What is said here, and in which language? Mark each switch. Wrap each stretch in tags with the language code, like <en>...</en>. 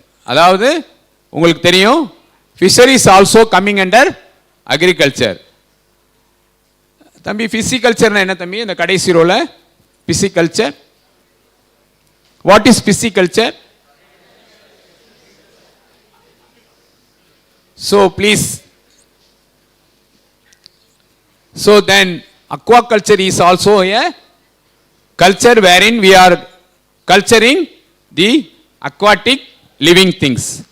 <ta>அதாவது உங்களுக்கு தெரியும்,</ta> <en>fisheries also coming under agriculture.</en> <ta>தம்பி pisciculture என்ன தம்பி இந்த கடைசி ரோல?</ta> <en>Pisciculture, what is pisciculture? So please, so then aquaculture is also a culture wherein we are culturing the aquatic living things.</en>